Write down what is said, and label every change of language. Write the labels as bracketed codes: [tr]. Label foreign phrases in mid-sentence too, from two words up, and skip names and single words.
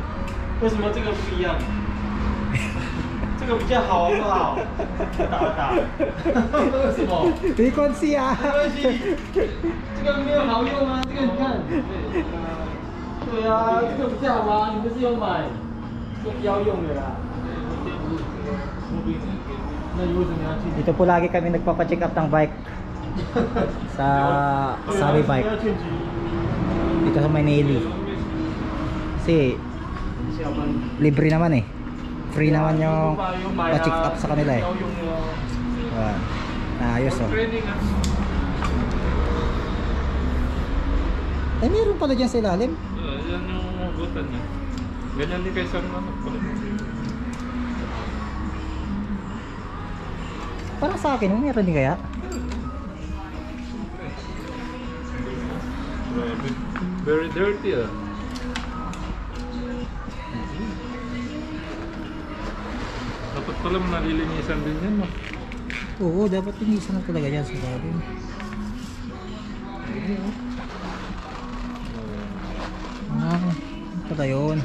[zh] 为什么这个不一样？这个比较好，好不好？打。为什么？ [tl] Hindi ko siya. [zh] 没关系，这个没有好用啊，这个你看。对啊，这个比较好啊，你不是有买？这个不要用的啦。那你为什么要去？ [tl] Dito po lagi kami nagpapa-check up ng bike sa Sabi Bike dito sa Maynili. Kasi libre naman eh. Free naman yung pa-check up sa kanila eh. Ayan. Ayos oh. Eh meron pala dyan sa ilalim. Yan yung hugutan niya. Ganyan din kay Sir Manok pala. Parang sa akin, meron din kaya? [en] Very dirty ah. [tl] Dapat pala nalilinisan din yan, no? Oo, dapat linisan na talaga dyan sa ilalim. Pala yun.